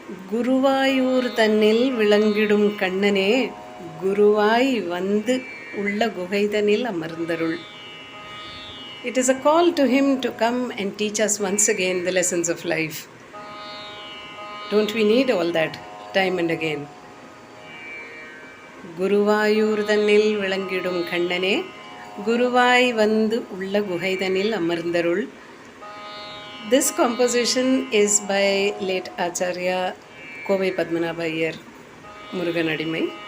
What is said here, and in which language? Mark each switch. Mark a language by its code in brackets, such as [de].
[ta] குருவாயூர் தன்னில் விளங்கிடும் கண்ணனே குருவாய் வந்து உள்ள குகைதனில் அமர்ந்தருள். [en] It is a call to him to come and teach us once again the lessons of life. Don't we need all that time and again? [ta] Guruvayur தன்னில் விளங்கிடும் கண்ணனே குருவாய் வந்து உள்ள குகைதனில் அமர்ந்தருள். [en] This composition is by late Acharya Kovai Padmanabha Iyer Muruganadimai.